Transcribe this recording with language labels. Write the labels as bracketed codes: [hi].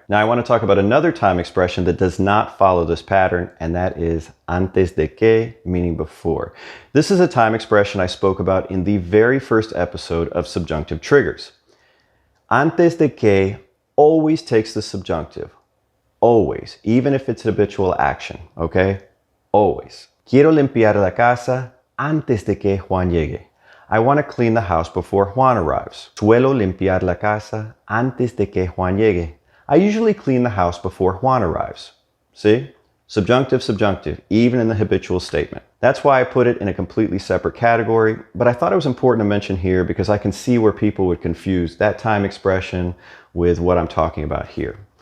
[en] Now I want to talk about another time expression that does not follow this pattern, and that is antes de que, meaning before. This is a time expression I spoke about in the very first episode of Subjunctive Triggers. Antes de que always takes the subjunctive. Always. Even if it's habitual action. Okay? Always. [es] Quiero limpiar la casa antes de que Juan llegue. [en] I want to clean the house before Juan arrives. [es] Suelo limpiar la casa antes de que Juan llegue. [en] I usually clean the house before Juan arrives. See? Subjunctive, subjunctive, even in the habitual statement. That's why I put it in a completely separate category, but I thought it was important to mention here because I can see where people would confuse that time expression with what I'm talking about here.